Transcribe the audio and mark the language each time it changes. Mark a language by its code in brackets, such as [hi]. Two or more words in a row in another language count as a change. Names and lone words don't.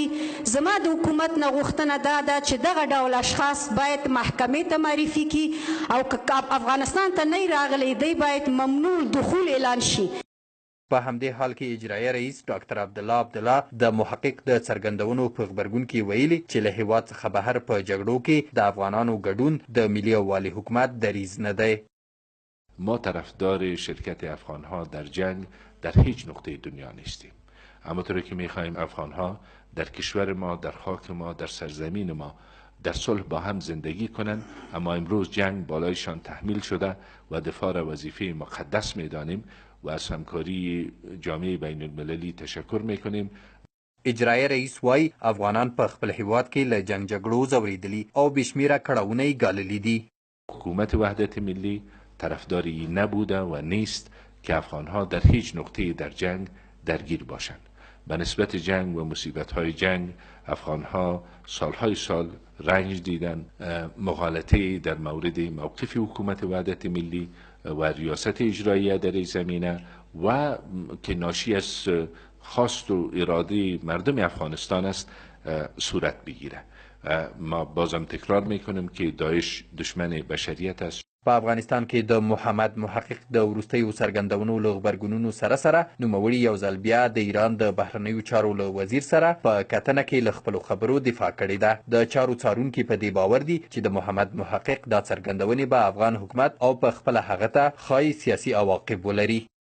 [ps] زما د حکومت نه غوښتنه دا ده چې دغه ډول اشخاص باید محکمې ته معرفي کړي او که افغانستان ته نه راغلی دی باید ممنوع دخول اعلان شي. په همدې حال کې اجرایه رئیس ډاکټر عبدالله عبدالله د محقق د څرګندونو په غبرګون کې ویلي چې له هیواد څخه بهر په جګړو کې د افغانانو ګډون د ملی یووالي حکومت دریز نه دی. [fa] ما طرفدار شرکت افغانها در جنگ در هیچ نقطه دنیا نیستیم. همانطور که میخواهیم افغانها در کشور ما، در خاک ما، در سرزمین ما در صلح با هم زندگی کنند، اما امروز جنگ بالایشان تحمیل شده و دفاع را وظیفه مقدس میدانیم و از همکاری جامعه بین المللی تشکر میکنیم. [ps] اجرایه رئیس وای افغانان په خپل هیواد کې له جنگ جګړو ځوریدلي او بشمیره کړاوونه یې ګاللي دي. [fa] حکومت وحدت ملی طرفداری نبوده و نیست که افغانها در هیچ نقطه در جنگ درگیر باشند. به نسبت جنگ و مصیبت‌های جنگ افغانها سالهای سال رنج دیدن، مغالطه در مورد موقف حکومت وحدت ملی و ریاست اجراییه در این زمینه و که ناشی از خواست و اراده مردم افغانستان است صورت بگیره. ما بازم تکرار میکنیم که داعش دشمن بشریت است. [ps] په افغانستان کې د محمد محقق د وروستیو څرګندونو له غبرګونونو سره نوموړي یو ځل بیا د ایران د بهرنیو چارو له وزیر سره په کتنه کې له خپلو خبرو دفاع کړې ده. د چارو څارونکي په دې باور دي چې د محمد محقق دا څرګندونې به افغان حکومت او په خپله هغه ته ښایي سیاسي عواقب ولري.